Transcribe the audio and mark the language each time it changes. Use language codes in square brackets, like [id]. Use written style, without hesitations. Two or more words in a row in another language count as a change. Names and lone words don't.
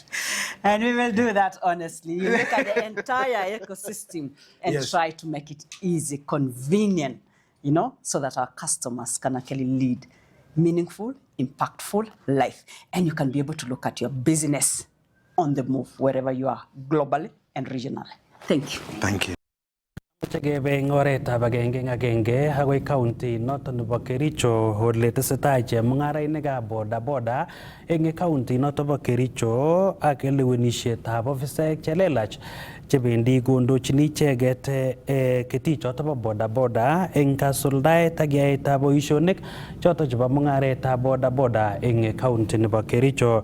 [en] And we will do that, honestly. You look at the entire ecosystem and Yes. try to make it easy, convenient, you know, so that our customers can actually lead meaningful, impactful life. And you can be able to look at your business on the move, wherever you are, globally and regionally. Thank you. Thank you. [sgc] Chekebe eng oretab agenge agoi county noton nebo Kericho ole tesetai chemung'arainikab bodaboda eng county noton bo Kericho ak lewenishetab ofisaek chelelach chebendi kondochin icheket ketichoto bo bodaboda eng kasuldaet ak yaetab boisionik choto chebo mung'aretab bodaboda eng county nebo Kericho.